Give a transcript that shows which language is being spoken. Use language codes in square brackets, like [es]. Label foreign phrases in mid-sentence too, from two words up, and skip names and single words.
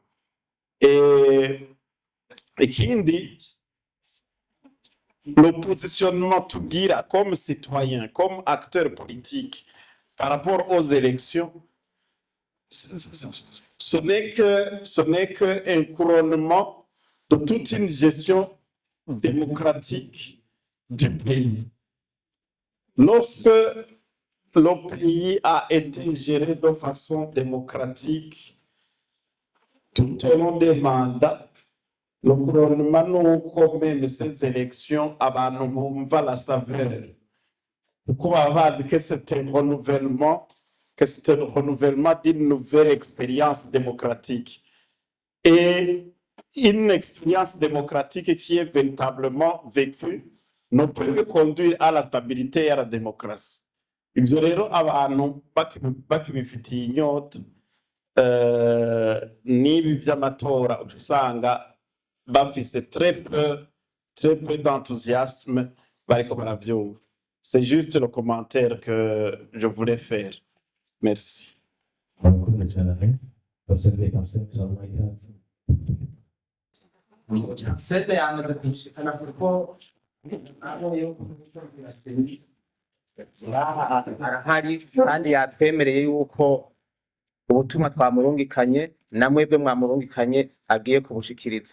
[fr] Et Kindi, le positionnement tugira comme citoyen, comme acteur politique par rapport aux élections, ce n'est qu'un couronnement de toute une gestion démocratique du pays. Lorsque le pays a été géré de façon démocratique tout au long des mandats, le gouvernement nuko même ces élections [rn] abantu bumva [fr] la saveur. [rn] Kuko baba bazi [fr] que c'est un renouvellement d'une nouvelle expérience démocratique. Et une expérience démocratique qui est véritablement vécue ne peut que conduire à la stabilité et à la démocratie. [rn] Ivyo rero abantu bakibifitiye inyota n'ibi vy'amatora usanga bafise [fr] très peu d'enthousiasme [rn] bariko baravyumva. [fr] C'est juste le commentaire que je voulais faire. Merci. [rn] Sede yamaze kushikana kuko arahari kandi yatwemereye yuko ubutumwa twamurungikanye na mwebwe mwamurungikanye agiye kubushikiriza.